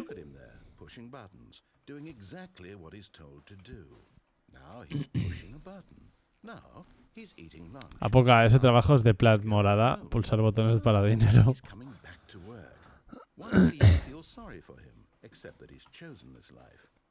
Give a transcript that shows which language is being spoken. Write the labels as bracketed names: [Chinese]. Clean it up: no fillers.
[English] Look at him there, pushing buttons, doing exactly what he's told to do. Now he's pushing a button. Now he's eating lunch. [Spanish] Apoca, ese trabajo es de plat morada. Pulsar botones para dinero. [English] He's coming back to work. Why would he feel sorry for him, except that he's chosen this life?